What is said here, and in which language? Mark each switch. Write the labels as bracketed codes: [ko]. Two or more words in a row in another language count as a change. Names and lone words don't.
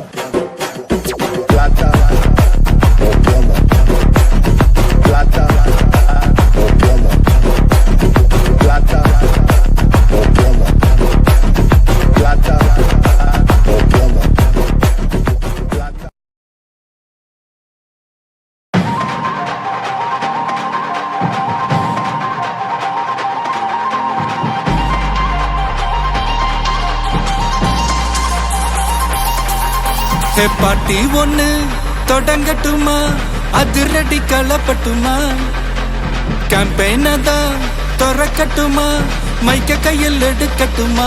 [es] Plata o plomo. Plata o plomo. Plata o plomo. Plata o plomo. Plata. [ta] பாட்டி ஒண்ணு தொடங்கட்டுமா அதிரடி களப்பட்டுமா கேம்பெயின தான் திறக்கட்டுமா மைக்க கையில் எடுக்கட்டுமா